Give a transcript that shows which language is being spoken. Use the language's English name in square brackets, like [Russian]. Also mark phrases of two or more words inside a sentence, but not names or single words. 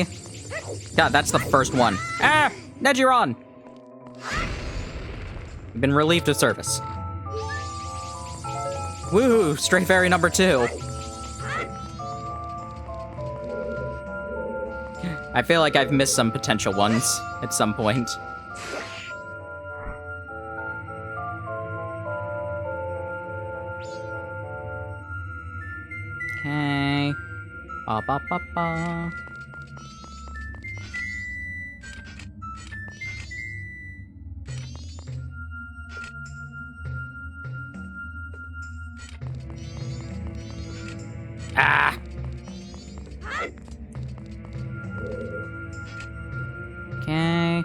[English] God, that's the first one. Ah! Nejiron! You've been relieved of service. Woohoo! Stray fairy number 2. I feel like I've missed some potential ones at some point. Okay. Ba ba ba ba. Ah! Okay.